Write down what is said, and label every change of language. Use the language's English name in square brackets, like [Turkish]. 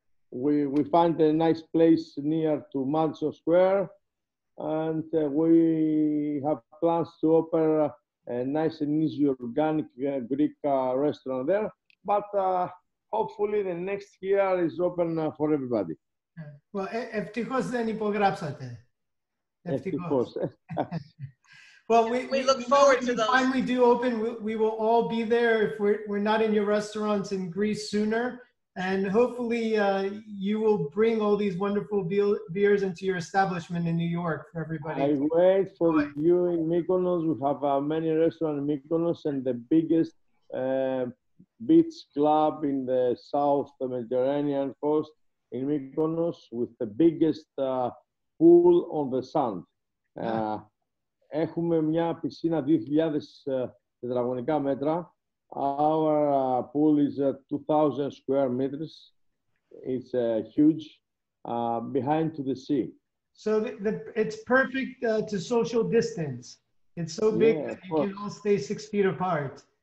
[English] We find a nice place near to Madison Square, and we have plans to open a nice and easy organic Greek restaurant there. But hopefully the next year is open for everybody. Well, [Greek] ευτυχώς δεν υπογράψατε. Ευτυχώς. [English] Well, we look forward to those. Finally do open. We will all be there if we're not in your restaurants in Greece sooner. And hopefully you will bring all these wonderful beers into your establishment in New York for everybody. I wait for you in Mykonos. We have many restaurants in Mykonos and the biggest beach club in the South Mediterranean coast in Mykonos with the biggest pool on the sand. [Greek] Έχουμε μια πισίνα 2.000 τετραγωνικά μέτρα. [English] Our pool is 2,000 square meters. It's huge, behind to the sea. So it's perfect to social distance. It's so big that you can all stay 6 feet apart.